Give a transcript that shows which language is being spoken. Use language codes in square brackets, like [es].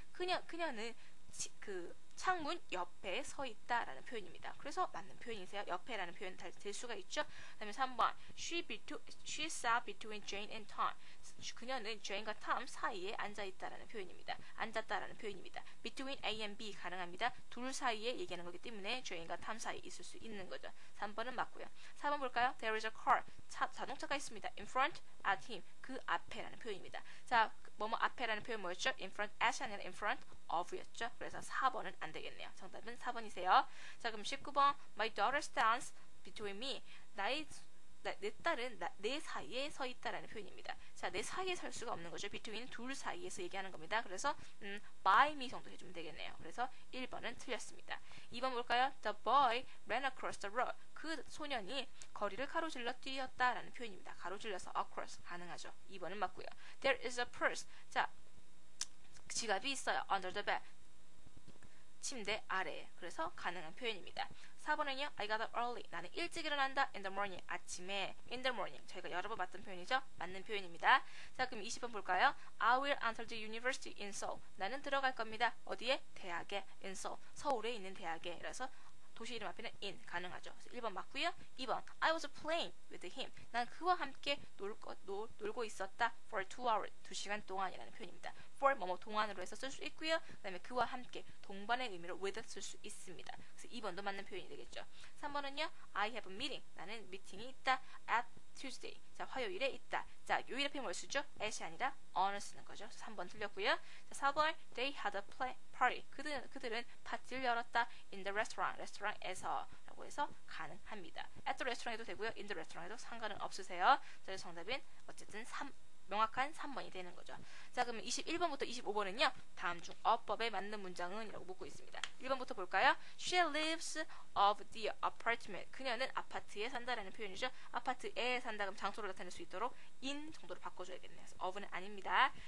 [ko] 그녀는 그 창문 옆에 서 있다라는 표현입니다. 그래서 맞는 표현이세요. 옆에라는 표현 될 수가 있죠. [en] 그다음에 3번 she sat between Jane and Tom. [ko] 그녀는 Jane과 Tom 사이에 앉아 있다라는 표현입니다. 앉았다라는 표현입니다. [en] Between A and B 가능합니다. [ko] 둘 사이에 얘기하는 거기 때문에 Jane과 Tom 사이에 있을 수 있는 거죠. 3번은 맞고요. 4번 볼까요? [en] There is a car. [ko] 자동차가 있습니다. [en] In front at him. [ko] 그 앞에라는 표현입니다. 자, 뭐뭐 앞에라는 표현 뭐였죠? In front at 아니라 [en] in front of [ko] 였죠. 그래서 4번은 안 되겠네요. 정답은 4번이세요. [en] 자, 그럼 19번 My daughter stands between me. [ko] 내 딸은 내 사이에 서 있다라는 표현입니다. 자, 내 사이에 설 수가 없는 거죠. between 둘 사이에서 얘기하는 겁니다. 그래서 by me 정도 해주면 되겠네요. 그래서 1번은 틀렸습니다. 2번 볼까요? [en] The boy ran across the road. [ko] 그 소년이 거리를 가로질러 뛰었다라는 표현입니다. 가로질러서 across 가능하죠. 2번은 맞고요. [en] There is a purse. [ko] 자, 지갑이 있어요. under the bed. 침대 아래에. 그래서 가능한 표현입니다. 4번은요. [en] I got up early. [ko] 나는 일찍 일어난다. in the morning. 아침에. in the morning. 저희가 여러 번 봤던 표현이죠. 맞는 표현입니다. 자, 그럼 20번 볼까요? [en] I will enter the university in Seoul. [ko] 나는 들어갈 겁니다. 어디에? 대학에. in Seoul. 서울에 있는 대학에. 그래서 도시 이름 앞에는 in 가능하죠. 그래서 1번 맞고요. 2번 [en] I was playing with him. [ko] 난 그와 함께 놀고 있었다. [en] for 2 hours. [ko] 2시간 동안이라는 표현입니다. for 뭐뭐 동안으로 해서 쓸 수 있고요. 그 다음에 그와 함께 동반의 의미로 with 쓸 수 있습니다. 그래서 2번도 맞는 표현이 되겠죠. 3번은요. [en] I have a meeting. [ko] 나는 미팅이 있다. at Tuesday. 자, 화요일에 있다. 자, 요일 앞에 뭘 쓰죠? at이 아니라 on을 쓰는 거죠. 3번 틀렸고요. [en] 자, 4번 They had a party. [ko] 그들은 파티를 열었다. in the restaurant. 레스토랑에서 라고 해서 가능합니다. at the restaurant 해도 되고요. in the restaurant 해도 상관은 없으세요. 자, 정답은 어쨌든 명확한 3번이 되는 거죠. 자, 그러면 21번부터 25번은요. 다음 중 어법에 맞는 문장은? 이라고 묻고 있습니다. 1번부터 볼까요? [en] She lives of the apartment. [ko] 그녀는 아파트에 산다라는 표현이죠. 아파트에 산다 그럼 장소를 나타낼 수 있도록 in 정도로 바꿔줘야겠네요. 그래서 of는 아닙니다.